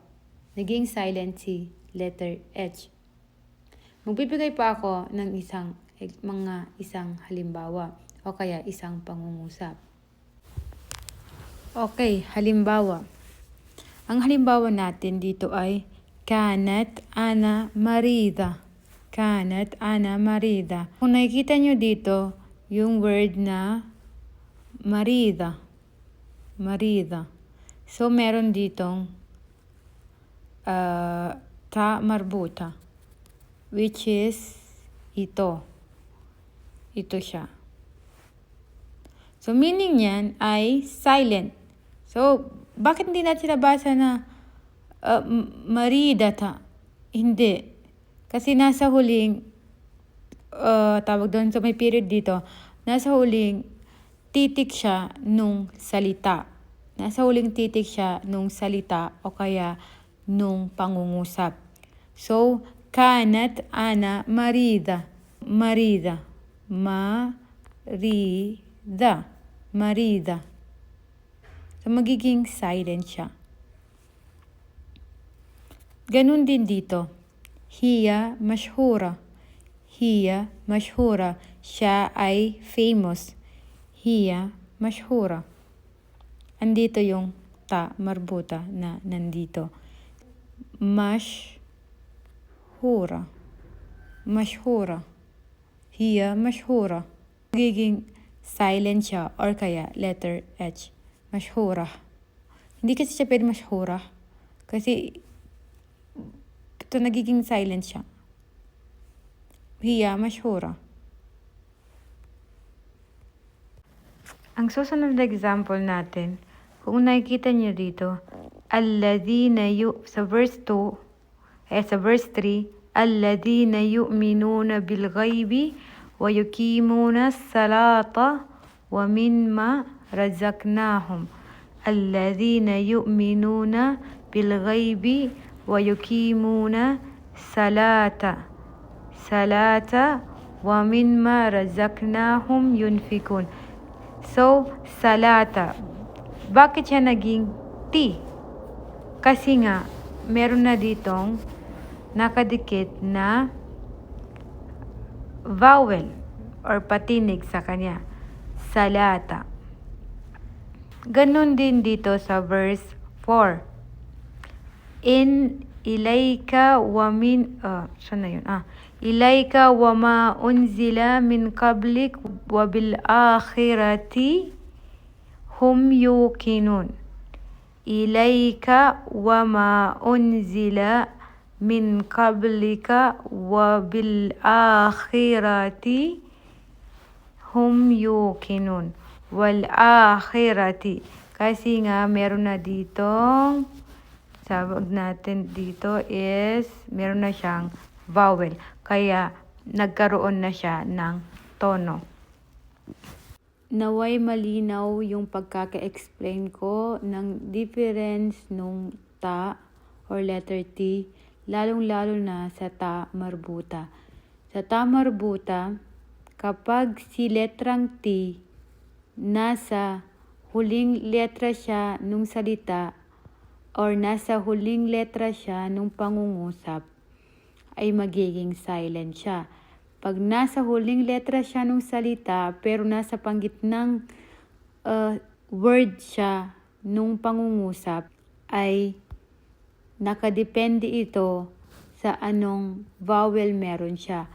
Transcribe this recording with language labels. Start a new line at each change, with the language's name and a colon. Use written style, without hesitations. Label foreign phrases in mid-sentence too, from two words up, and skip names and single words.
Filipino: Naging silent si letter H. Magbibigay pa ako ng isang halimbawa o kaya isang pangungusap. Okay, halimbawa. Ang halimbawa natin dito ay
Arabic: كانت أنا مريضة. كانت أنا مريضة.
Filipino: Kung nakikita nyo dito, yung word na marida. Marida. So, meron ditong ta marbuta,
English: which is
Filipino: ito. Ito siya. So, meaning niyan ay silent. So, bakit hindi natin nabasa na maridata? Hindi. Kasi nasa huling, tawag doon sa may period dito, nasa huling titik siya nung salita. Nasa huling titik siya nung salita o kaya nung pangungusap. So,
Arabic: كانت أنا مريضة. مريضة. مريضة.
Filipino: Marida. So, magiging silent siya. Ganun din dito.
Arabic: هي مشهورة. هي مشهورة.
Filipino: Siya ay famous.
Arabic: هي مشهورة.
Filipino: Andito yung ta marbuta na nandito.
Arabic: مشهورة. مشهورة. هي مشهورة.
Filipino: Magiging silent siya or kaya letter H. Mashhura. Hindi kasi siya pwede mashhura. Kasi ito nagiging silent siya.
Arabic: هي مشهورة.
Filipino: Ang susunod na example natin, kung nakikita niyo dito, alladhina sa verse 2, sa verse 3,
Arabic: الذين يؤمنون بالغيب ويقيمون الصلاة ومما رزقناهم الذين يؤمنون بالغيب ويقيمون الصلاة ومما رزقناهم ينفقون.
Filipino: So, salata. Bakit siya naging T? Kasi nga, meron na ditong nakadikit na vowel or patinig sa kanya. Salata. Ganon din dito sa verse 4.
Arabic: إن إليك ومن
Filipino: saan na yun?
Arabic: إليك وما أنزل من قبلك وبالآخرة هم يوقنون. إليك وما أنزل من قبلك وبالآخرة هم يوقنون. والآخرة.
Filipino: Kasi nga meron na ditong sabag natin dito is meron na siyang vowel. Kaya nagkaroon na siya ng tono. Naway malinaw yung pagkaka-explain ko ng difference nung ta or letter T, lalong-lalo na sa ta marbuta. Sa ta marbuta, kapag si letrang T nasa huling letra siya nung salita or nasa huling letra siya nung pangungusap, ay magiging silent siya. Pag nasa huling letra siya nung salita pero nasa panggitnang word siya nung pangungusap, ay nakadepende ito sa anong vowel meron siya.